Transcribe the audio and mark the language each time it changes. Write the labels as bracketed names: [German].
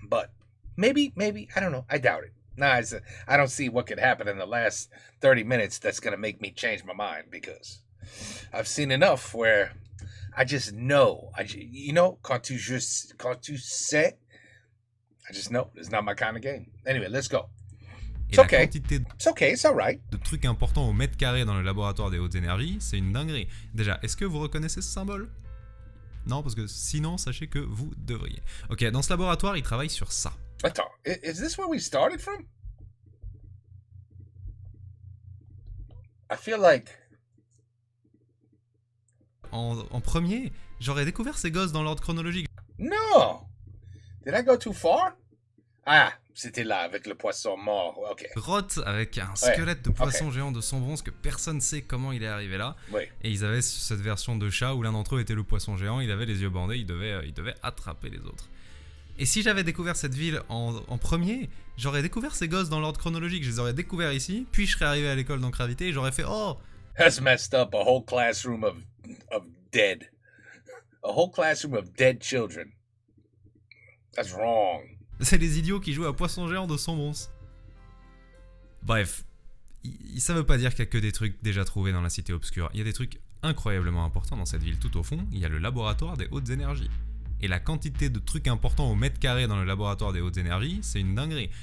[English] But maybe, I don't know. I doubt it. Nah, I don't see what could happen in the last 30 minutes that's going to make me change my mind because I've seen enough where I just know. [French] Quand tu sais, [English] I just know it's not my kind of game. Anyway, let's go. [French] Et la quantité [English] It's okay, it's alright. [French] de trucs importants au mètre carré dans le laboratoire des hautes énergies, c'est une dinguerie. Déjà, est-ce que vous reconnaissez ce symbole ? Non, parce que sinon, sachez que vous devriez. Ok, dans ce laboratoire, ils travaillent sur ça. [English] Attends, is this where we started from? I feel like... [French] En premier, j'aurais découvert ces gosses dans l'ordre chronologique. [English] No! Did I go too far? [French] Ah, c'était là, avec le poisson mort. Ok. Grotte avec un squelette de poisson géant de sang bronze que personne ne sait comment il est arrivé là. Oui. Et ils avaient cette version de chat où l'un d'entre eux était le poisson géant, il avait les yeux bandés, il devait attraper les autres. Et si j'avais découvert cette ville en premier, j'aurais découvert ces gosses dans l'ordre chronologique, je les aurais découverts ici, puis je serais arrivé à l'école d'Ancravité et j'aurais fait « Oh !» [English] That's messed up, a whole classroom of dead. A whole classroom of dead children. That's wrong. [French] C'est les idiots qui jouent à poisson géant de sang bronze. Bref, ça veut pas dire qu'il y a que des trucs déjà trouvés dans la cité obscure. Il y a des trucs incroyablement importants dans cette ville. Tout au fond, il y a le laboratoire des hautes énergies. Et la quantité de trucs importants au mètre carré dans le laboratoire des hautes énergies, c'est une dinguerie.